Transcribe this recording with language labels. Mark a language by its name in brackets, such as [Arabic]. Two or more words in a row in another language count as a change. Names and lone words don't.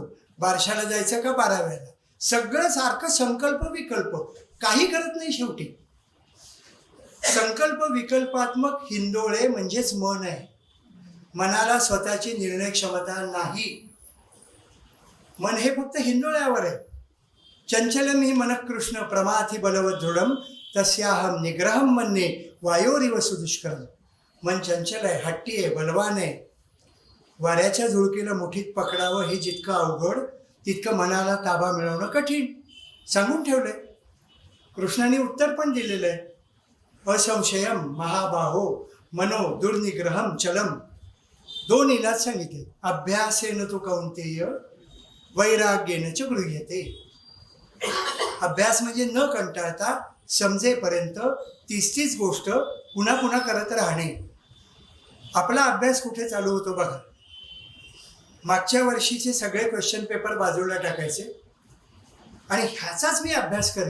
[Marathi] बारशाला जायचं का 12व्याला? सगळं सारखं संकल्प विकल्प, काही करत नाही शेवटी. संकल्प विकल्पात्मक हिंदोळे म्हणजेच मन आहे. मनाला स्वतःची निर्णय क्षमता नाही. मन हे फक्त हिंदोळ्यावर आहे. [Sanskrit] चंचलम ही मनः कृष्ण प्रमाथि बलवत दृढम तस्याहम निग्रहम मन्ये वायोरिव सुदुष्करम. [Marathi] मन चंचल आहे, हट्टी आहे, बलवान आहे. वाऱ्याच्या झुळकीला मुठीत पकडावं हे जितकं अवघड, तितकं मनाला ताबा मिळवणं कठीण. सांगून ठेवलंय. कृष्णाने उत्तर पण दिलेलं आहे. [Sanskrit] असंशयम महाबाहो मनो दुर्निग्रहम चलम. [Marathi] 2 इलाज सांगितले. [Sanskrit] अभ्यासेन तु कौंतेय वैराग्येन च गृह्यते. [Marathi] अभ्यास म्हणजे न कंटाळता समजेपर्यंत तीच गोष्ट पुन्हा पुन्हा करत राहणे. आपला अभ्यास कुठे चालू होतो बघा. मागच्या वर्षीचे सगळे [English] question paper [Marathi] बाजूला टाकायचे आणि ह्याचाच मी अभ्यास करेन.